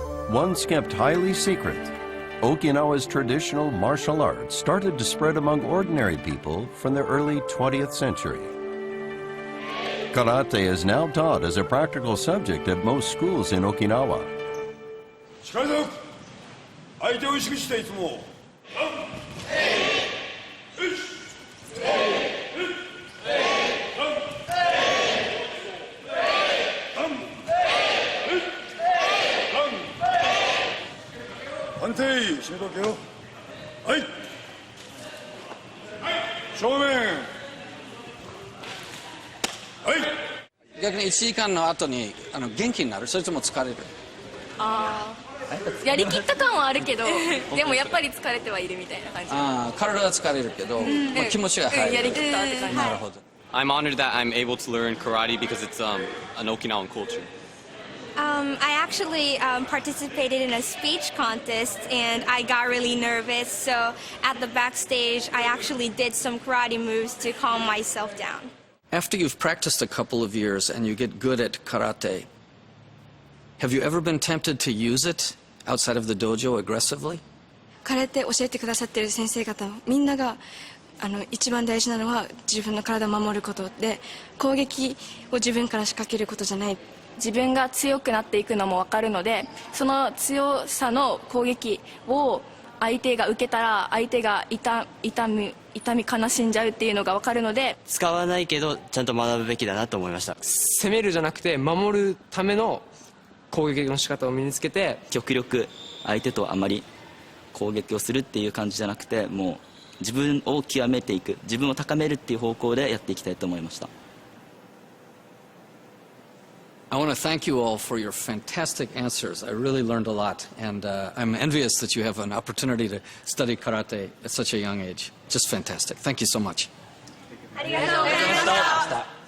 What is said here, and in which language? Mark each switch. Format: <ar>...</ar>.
<en>Once kept highly secret, Okinawa's traditional martial arts started to spread among ordinary people from the early 20th century. Karate is now taught as a practical subject at most schools in Okinawa.</en> <ja>力強く相手を意識していつも 判定締めとけよはい正面はい逆に1時間の後に元気になる？それとも疲れる？やりきった感はあるけどでもやっぱり疲れてはいるみたいな感じ。体は疲れるけど、まあ、気持ちが入る。やりきったって感じ。なるほど。</ja> <en>I'm honored that I'm able to learn karate because it's an Okinawan culture. I actually participated in a speech contest and I got really nervous. So at the backstage, I actually did some karate moves to calm myself down. After you've practiced a couple of years and you get good at karate, have you ever been tempted to use it outside of the dojo aggressively?</en> <ja>空手教えてくださってる先生方みんなが一番大事なのは自分の体を守ることで攻撃を自分から仕掛けることじゃない。自分が強くなっていくのも分かるのでその強さの攻撃を相手が受けたら相手が痛み悲しんじゃうっていうのが分かるので使わないけどちゃんと学ぶべきだなと思いました。攻めるじゃなくて守るための攻撃の仕方を身につけて極力相手とあまり攻撃をするっていう感じじゃなくてもう自分を極めていく自分を高めるっていう方向でやっていきたいと思いました。</ja> <en>I want to thank you all for your fantastic answers. I really learned a lot, and I'm envious that you have an opportunity to study karate at such a young age. Just fantastic. Thank you so much.</en> <ja>ありがとうございました。</ja>